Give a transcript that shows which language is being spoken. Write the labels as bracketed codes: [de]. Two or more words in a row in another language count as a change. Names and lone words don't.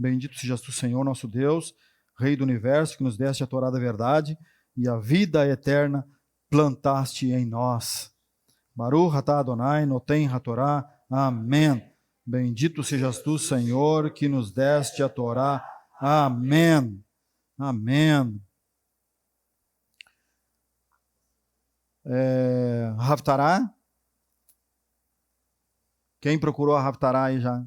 [pt] Bendito sejas tu, Senhor, nosso Deus, Rei do universo, que nos deste a Torá da verdade e a vida eterna plantaste em nós. [he] ברוך אתה אדוני נותן התורה. [pt] Amém. Bendito sejas tu, Senhor, que nos deste a Torá. Amém. Amém. Haftará. Quem procurou a Haftará aí já?